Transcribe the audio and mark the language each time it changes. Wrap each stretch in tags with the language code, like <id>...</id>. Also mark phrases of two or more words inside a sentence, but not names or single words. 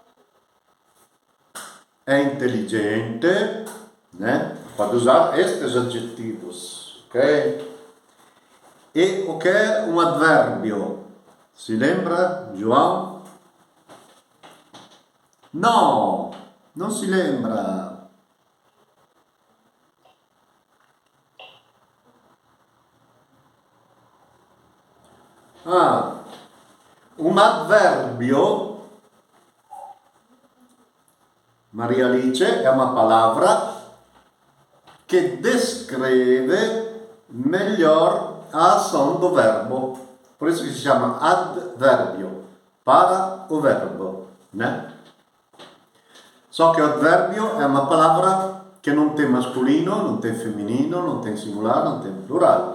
<pt>É inteligente, né? Pode usar estes adjetivos, ok? E o que é um advérbio? Se lembra, João? Não se lembra.</pt> <it>Un adverbio,</it> <pt>Maria Alice,</pt> <it>è una</it> <pt>palavra che descreve melhor a ação do verbo. Por isso que se chama adverbio, para o verbo, né? Só que o adverbio é uma palavra que não tem masculino, não tem feminino, não tem singular, não tem plural.</pt>